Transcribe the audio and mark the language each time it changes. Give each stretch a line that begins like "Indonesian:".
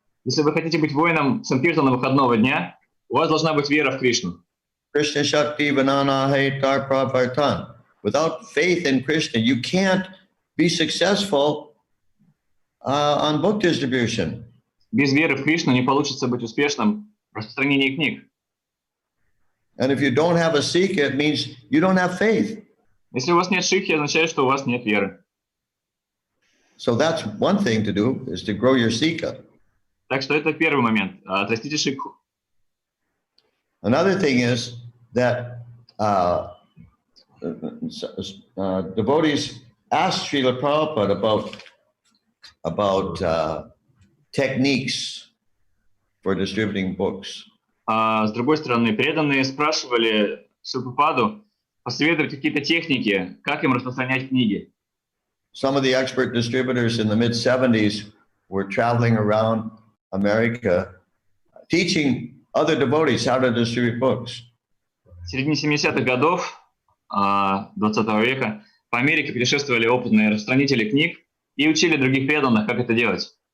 Russian: Если вы хотите быть воином Санкиртана выходного дня, у вас должна быть вера в Кришну.
Sanskrit: Krishna Shakti Vanana Haitar Pravartan.
English: Without faith in Krishna, you can't be successful on book distribution.
Russian: Без веры в Кришну не получится быть успешным в распространении книг.
English: And if you don't have a Sika, it means you don't have faith.
Russian: Если у вас нет шикхи, означает, что у вас нет веры.
English: So that's one thing to do, is to grow your Sika.
Russian: Так что это первый момент. Отрастите шикху.
English: Another thing is that devotees asked Srila Prabhupada about techniques for distributing books.
Russian: С другой стороны, преданные спрашивали Шрилапрабхупаду посоветовать какие-то техники, как им распространять книги.
English: Some of the expert distributors in the mid-70s were traveling around America teaching other devotees how to distribute books.
Russian: В середине 70-х годов 20 века по Америке путешествовали опытные распространители книг и учили других преданных, как это делать.